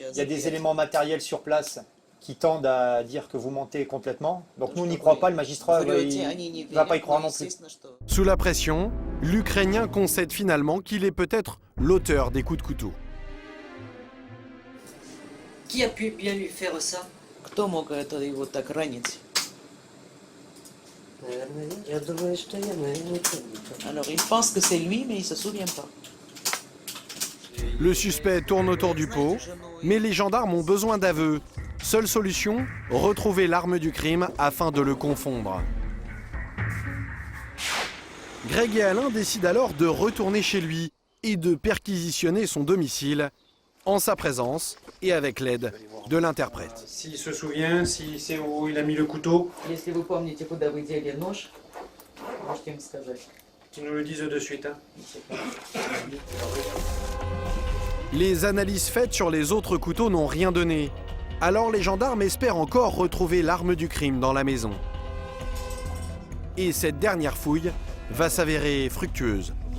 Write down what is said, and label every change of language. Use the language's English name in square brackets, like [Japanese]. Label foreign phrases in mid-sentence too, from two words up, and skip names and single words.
[French] Il y a des éléments matériels sur place qui tendent à dire que vous mentez complètement. Donc nous, on n'y croit pas, le magistrat ne va pas y croire non plus. Sous la pression, l'Ukrainien concède finalement qu'il est peut-être l'auteur des coups de couteau. Qui a pu bien lui faire ça? [Russian] Кто мог его так ранить? Я думаю, что я, наверное, [French] Alors il pense que c'est lui, mais il ne se souvient pas. Le suspect tourne autour du pot, mais les gendarmes ont besoin d'aveux. Seule solution, retrouver l'arme du crime afin de le confondre. Greg et Alain décident alors de retourner chez lui et de perquisitionner son domicile en sa présence et avec l'aide de l'interprète. S'il se souvient, s'il sait où il a mis le couteau, [Russian] Если вы помните, куда вы дели нож, можете им сказать. [French] qu'ils nous le disent de suite. Hein. Les analyses faites sur les autres couteaux n'ont rien donné. Alors les gendarmes espèrent encore retrouver l'arme du crime dans la maison. Et cette dernière fouille va s'avérer fructueuse.